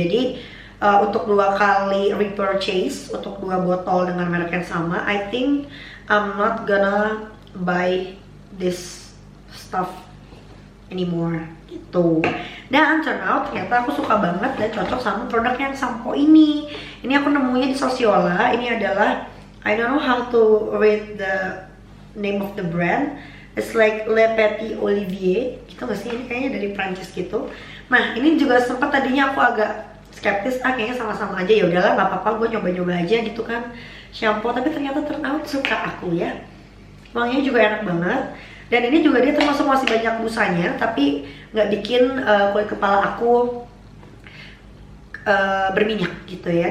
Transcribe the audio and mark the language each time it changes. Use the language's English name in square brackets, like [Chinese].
[Indonesian] Jadi untuk 2 kali repurchase untuk 2 botol dengan merek yang sama, [English] I think I'm not gonna buy this stuff anymore [Indonesian] gitu. Dan [English] turn out [Indonesian] ternyata aku suka banget dan cocok sama produk yang sampo ini. Ini aku nemunya di Sosiola. Ini adalah, [English] I don't know how to read the name of the brand. It's like Le Petit Olivier [Indonesian] gitu nggak sih? Ini kayaknya dari Prancis gitu. Nah, ini juga sempat tadinya aku agak skeptis, kayaknya sama-sama aja, ya udahlah nggak apa-apa, gue nyoba-nyoba aja gitu kan shampoo. Tapi ternyata [English] turn out [Indonesian] suka aku ya. Wanginya juga enak banget. Dan ini juga dia termasuk masih banyak busanya, tapi nggak bikin kulit kepala aku berminyak gitu ya.